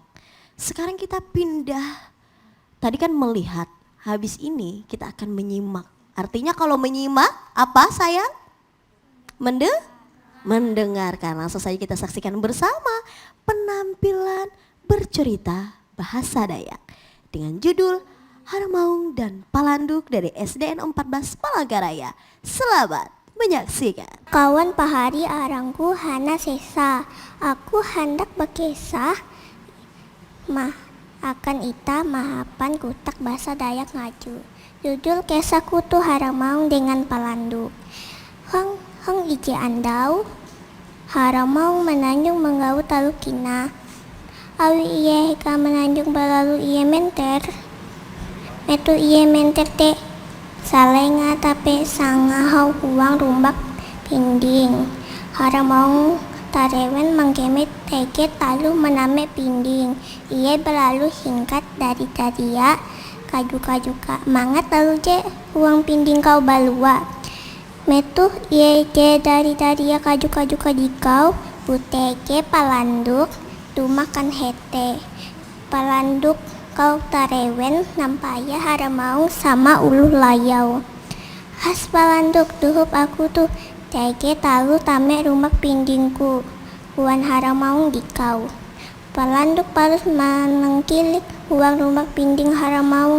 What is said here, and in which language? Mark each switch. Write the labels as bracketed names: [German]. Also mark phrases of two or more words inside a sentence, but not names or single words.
[Indonesian] Sekarang kita pindah, tadi kan melihat, habis ini kita akan menyimak. Artinya kalau menyimak apa sayang? Mendengarkan. Langsung saja kita saksikan bersama penampilan bercerita bahasa Dayak dengan judul Haramaung dan Palanduk dari SDN 14 Palangkaraya. Selamat menyaksikan. [Ngaju] Kawan pahari arangku hana sesa, aku hendak berkisah akan ita mahapan kutak bahasa Dayak ngaju. Judul kisahku tuh Haramaung dengan Palanduk. Heng ije andau, Haramaung menanjung menggau talukina. Awi iye heka menanjung balalu iye menter. Metu iye menter te salenga tapi sangahau huang rumbak pinding. Haramaung tarewen mengkemit teke talu mename pinding. Iye berlalu singkat dari tadia kaju-kajuka mangat lalu je huang pinding kau balua. Metu iye je dari tadia kaju-kajuka dikau buteke Palanduk dumakan hete. Palanduk kau tarewen nampaya Haramaung sama uluh layau. Has Palanduk duhup aku tuh teke talu tame rumah pindingku. Huan Haramaung dikau. Palanduk palus menengkilik huang rumah pinding Haramaung.